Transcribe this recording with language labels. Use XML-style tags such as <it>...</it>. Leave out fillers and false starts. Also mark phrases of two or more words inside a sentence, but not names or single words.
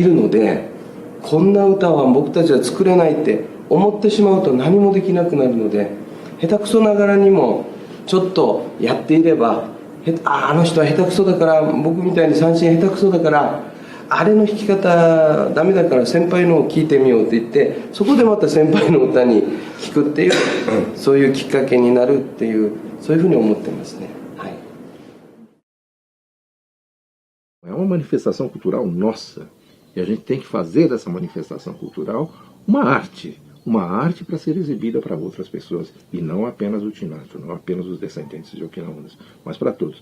<ja>るので、こんな歌は僕たちは作れないって思ってしまうと何もできなくなるので、下手くそながらにもちょっとやっていれば、あの人は下手くそだから、僕みたいに三振下手くそだからあれの弾き方ダメだから先輩のを聴いてみようって言って、そこでまた先輩の歌に聴くっていうそういうきっかけになるっていう、そういうふうに思ってますね。</ja> <pt>É uma manifestação cultural nossa, e a gente tem que fazer dessa manifestação cultural uma arte para ser exibida para outras pessoas, e não apenas o Tinancho, não apenas os descendentes de Okinawanos, mas para todos.</pt>